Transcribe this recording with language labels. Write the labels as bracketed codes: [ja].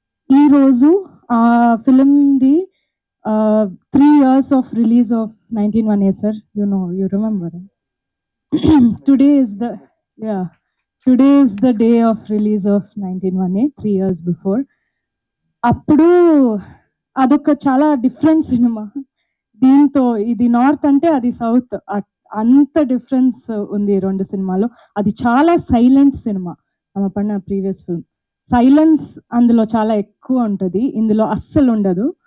[te] ఈరోజు ఆ ఫిల్మ్ది [en] 3 years of release of [te] 19-1 sir. [en] You remember. Today is the yeah. Today is the day of release of 19-1, 3 years before. [te] అప్పుడు అదొక చాలా different cinema. దీంతో ఇది north అంటే అది సౌత్, అంత డిఫరెన్స్ ఉంది రెండు సినిమాలో. అది చాలా సైలెంట్ సినిమా. ఆమె పడిన ప్రీవియస్ ఫిల్మ్ సైలెన్స్ అందులో చాలా ఎక్కువ ఉంటుంది, ఇందులో అస్సలు ఉండదు.